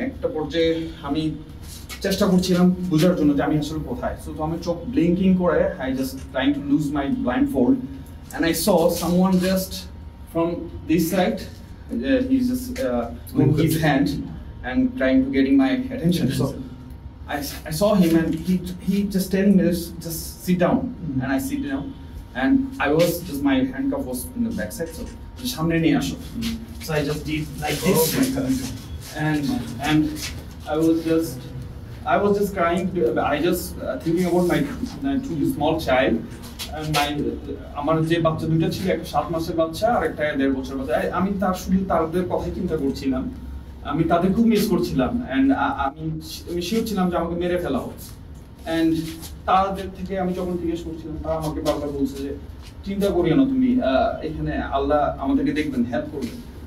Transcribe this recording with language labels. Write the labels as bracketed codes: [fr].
[bn] একটা পর্যায়ে আমি চেষ্টা করছিলাম বোঝার জন্য যে আমি আসলে কোথায়। [en] so [bn] আমি চোখ ব্লিঙ্কিং করে [en] I just trying to lose my blindfold and I saw someone just from this side, he is just moving his hand and trying to getting my attention. So I saw him and he just telling me just sit down. And I sit down and I was just, my handcuff was in the back side, so [bn] samne niye asho. [en] So I just did like this and I was just crying. I just thinking about my 2 small child and [bn] আমার যে বাচ্চা দুটো ছিল, একটা 7 মাসের বাচ্চা আর একটা 1.5 বছরের বাচ্চা। আমি তাদের কথাই চিন্তা করছিলাম, আমি তাদের খুব মিস করছিলাম। অ্যান্ড আমি শিওর ছিলাম যে আমাকে মেরে ফেলা হবে। অ্যান্ড তাদের থেকে আমি যখন জিজ্ঞেস করছিলাম, তারা আমাকে বারবার বলছে যে চিন্তা করিও না তুমি, এখানে আল্লাহ আমাদেরকে দেখবেন, হেল্প করবেন।